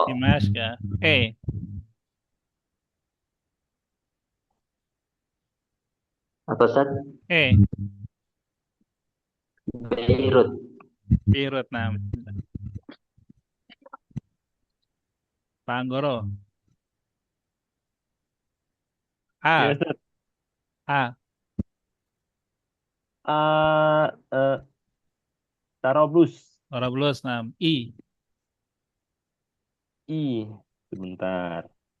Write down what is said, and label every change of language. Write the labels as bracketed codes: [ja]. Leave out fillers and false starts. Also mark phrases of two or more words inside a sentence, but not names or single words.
[id] Dimashq ya. E. Apa Ustaz? E. Beirut. Beirut. Nah. Pak Anggoro. Ya, A. Ustaz. A. Tarablus. Orablus. Nah. I. I. Sebentar.